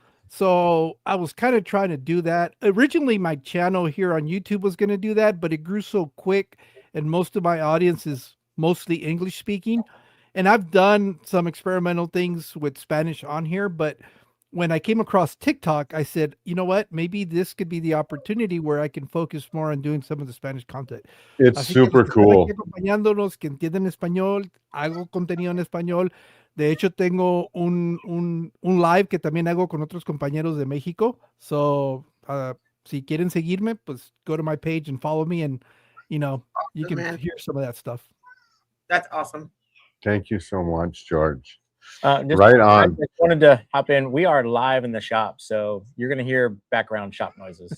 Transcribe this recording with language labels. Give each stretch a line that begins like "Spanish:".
English: So I was kind of trying to do that. Originally, my channel here on YouTube was going to do that, but it grew so quick, and most of my audience is mostly English speaking. And I've done some experimental things with Spanish on here, but when I came across TikTok, I said, you know what? Maybe this could be the opportunity where I can focus more on doing some of the Spanish content. It's super cool.
Spanish: Acompañándonos, que entienden español, hago contenido en español. De hecho, tengo un live que también hago con otros compañeros de México.
English: So,
Spanish: si quieren seguirme, pues
English: go to my page and follow me, and you can hear some of that stuff. That's awesome. Thank you so much, George. Right on. I just wanted to hop in. We are live in the shop, so you're going to hear background shop noises.